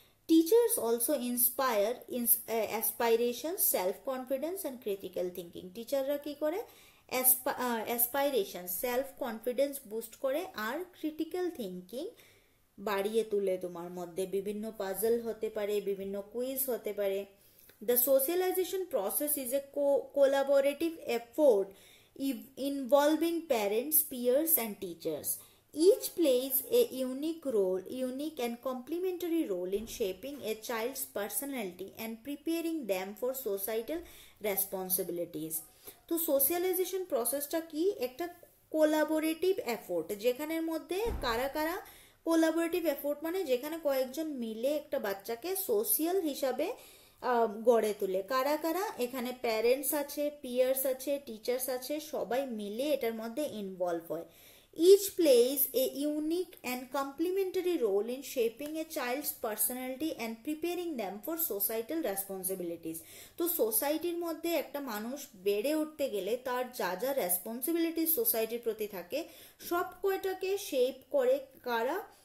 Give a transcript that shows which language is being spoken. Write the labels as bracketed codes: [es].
[en] Teachers also inspire aspiration, self confidence and critical thinking. [bn] টিচাররা কি করে, অ্যাসপাইরেশন, সেলফ কনফিডেন্স বুস্ট করে আর critical thinking বাড়িয়ে তুলে তোমার মধ্যে। বিভিন্ন পাজল হতে পারে, বিভিন্ন কুইজ হতে পারে, [en] The socialization process is a collaborative effort involving parents, peers, and teachers. Each plays a unique and complementary role in shaping a child's personality and preparing them for societal responsibilities. [bn] তো socialisation প্রসেসটা কি? একটা collaborative effort, যেখানের মধ্যে কারা কারা collaborative effort মানে যেখানে কয়েকজন মিলে একটা বাচ্চাকে সোশিয়াল হিসাবে গড়ে তোলে। কারা কারা? এখানে প্যারেন্টস আছে, পিয়ার্স আছে, টিচার্স আছে, সবাই মিলে এটার মধ্যে ইনভলভ হয়। [en] Each plays a unique and complementary role in shaping a child's personality and preparing them for societal responsibilities. [bn] তো সোসাইটির মধ্যে একটা মানুষ বেড়ে উঠতে গেলে তার যা যা রেসপন্সিবিলিটিস সোসাইটির প্রতি থাকে সব কয়টাকে শেপ করে কারা?